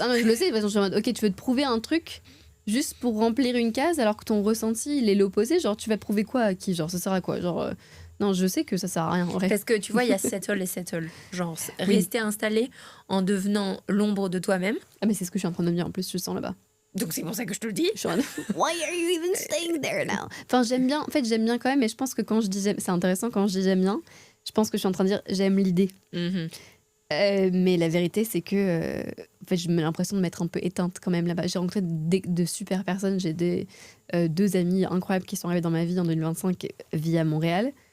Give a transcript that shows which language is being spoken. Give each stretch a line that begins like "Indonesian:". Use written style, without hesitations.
French: Ah non, je le sais, parce que je suis en mode, ok, tu veux te prouver un truc juste pour remplir une case, alors que ton ressenti, il est l'opposé. Genre, tu vas te prouver quoi à qui? Genre, ça sert à quoi? Genre... non, je sais que ça sert à rien, en vrai. Parce que tu vois, il y a settle et settle. Genre, rester installé en devenant l'ombre de toi-même. Ah, mais c'est ce que je suis en train de me dire, en plus, je le sens là-bas. Donc c'est pour ça que je te le dis. Je suis en mode,
English: why are you even staying there now?
French: Enfin, j'aime bien, en fait, j'aime bien quand même, mais je pense que quand je dis c'est intéressant quand je dis j'aime bien, je pense que je suis en train de dire j'aime l'idée. Mhm. Mais la vérité, c'est que en fait, j'ai l'impression de m'être un peu éteinte quand même là-bas. J'ai rencontré de super personnes, j'ai 2 amis incroyables qui sont arrivés dans ma vie en 2025 via Montréal.